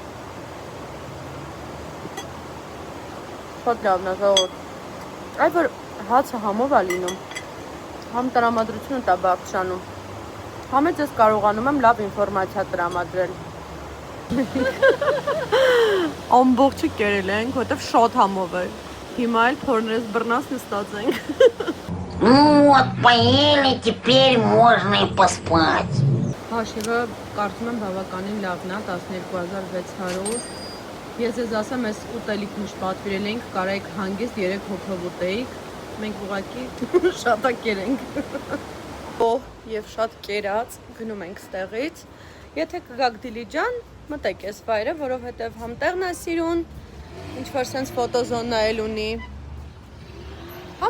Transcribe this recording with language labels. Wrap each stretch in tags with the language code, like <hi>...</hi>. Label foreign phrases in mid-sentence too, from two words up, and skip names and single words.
<hy>Շատ լավն է ժողովուրդ։ Այ որ հացը համով է լինում, համ տրամադրությունը տա բարձրանում, համ էլ ես կարողանում եմ լավ ինֆորմացիա տրամադրել։ Ամբողջը կերել ենք, որտեվ շատ համով է։ Հիմա էլ փորներս բռնած նստած ենք։</hy> <ru>Ну вот, поели, теперь можно и поспать.</ru> <hy>Հաշիվը կարծում եմ բավականին լավն է, 12600։ Ես ես ասեմ, այս ուտելիք միշտ պատվիրել ենք, կարայիք հանգիստ 3 հոգով ուտեիք, մենք ուղղակի շատակեր ենք։ Եվ շատ կերած, գնում ենք ստեղից։ Եթե կգաք Դիլիջան, մտեք այս վայրը, որովհետև համ տեղն է սիրուն, ինչ-որ սենց ֆոտոզոնա էլ ունի, համ</hy>